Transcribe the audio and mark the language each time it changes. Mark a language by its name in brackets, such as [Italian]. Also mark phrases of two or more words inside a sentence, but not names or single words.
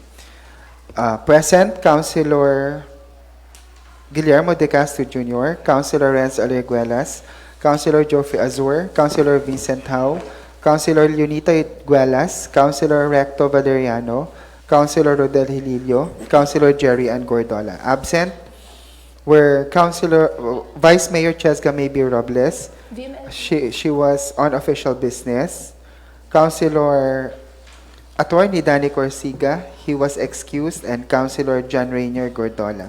[English] Present, Councilor Guillermo de Castro Jr., Councilor Renz Alerguelas, Councilor Geoffrey Azur, Councilor Vincent Hao, Councilor Lunita Guelas, Councilor Recto Valeriano, Councilor Rodel Hililio, Councilor Jerry Ann Gordola. Absent were Vice Mayor Cheska May B. Robles. She was on official business. Councilor Attorney Danny Corsiga, he was excused, and Councilor John Rainier Gordola.